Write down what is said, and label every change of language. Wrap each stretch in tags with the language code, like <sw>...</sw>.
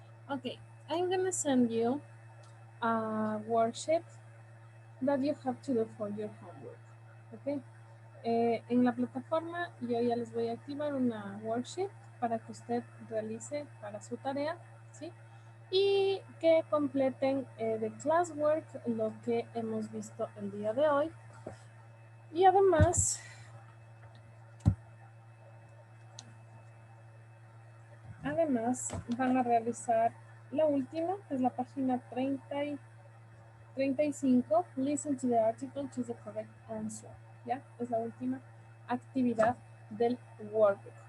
<en>Okay, I'm gonna send you a worksheet that you have to do for your homework. Okay.</en> <es>En la plataforma yo ya les voy a activar una worksheet para que usted realice para su tarea, ¿sí? Y que completen de classwork lo que hemos visto el día de hoy. Y además van a realizar la última, que es la página 35.</es> <en>Listen to the article, choose the correct answer.</en> <es>¿Ya? Es la última actividad del workbook.</es>